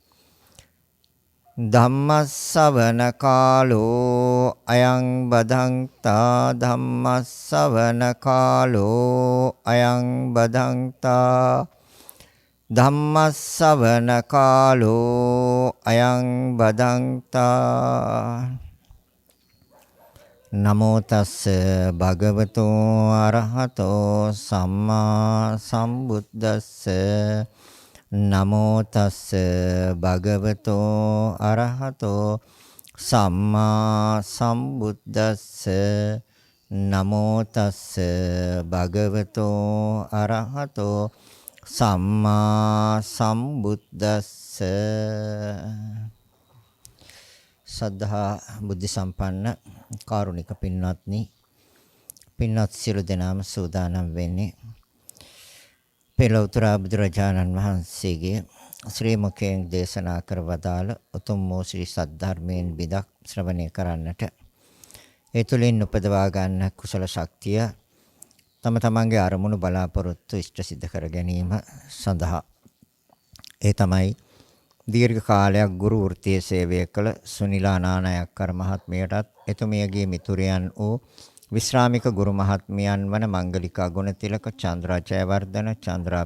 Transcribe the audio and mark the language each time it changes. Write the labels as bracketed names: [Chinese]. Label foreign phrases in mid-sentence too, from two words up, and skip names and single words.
[Pali] ධම්මස්සවන කාලෝ අයං බදන්තා ධම්මස්සවන කාලෝ අයං බදන්තා ධම්මස්සවන කාලෝ අයං බදන්තා නමෝ තස්ස භගවතෝ අරහතෝ සම්මා සම්බුද්දස්ස නමෝ තස්ස භගවතෝ අරහතෝ සම්මා සම්බුද්දස්ස නමෝ තස්ස භගවතෝ අරහතෝ සම්මා සම්බුද්දස්ස [Sinhala] සද්ධා බුද්ධ සම්පන්න කාරුණික පින්වත්නි පින්වත් සියලු දෙනාම සූදානම් වෙන්නේ පෙරවතුරා බුදුරජාණන් වහන්සේගේ ශ්‍රී මුඛයෙන් දේශනා කර වදාළ උතුම් වූ ශ්‍රී සද්ධර්මයෙන් බිදක් ශ්‍රවණය කරන්නට ඒ තුළින් උපදවා ගන්න කුසල ශක්තිය තම තමන්ගේ අරමුණු බලාපොරොත්තු ඉෂ්ට සිද්ධ කර ගැනීම සඳහා ඒ තමයි දීර්ඝ කාලයක් ගුරු වෘත්තියේ සේවය කළ සුනිලා නානායක්කර මහත්මියටත් එතුමියගේ මිතුරියන් වූ විශ්‍රාමික ගුරු මහත්මියන් වන මංගලිකා ගුණතිලක චන්ද්‍රා ජයවර්ධන චන්ද්‍රා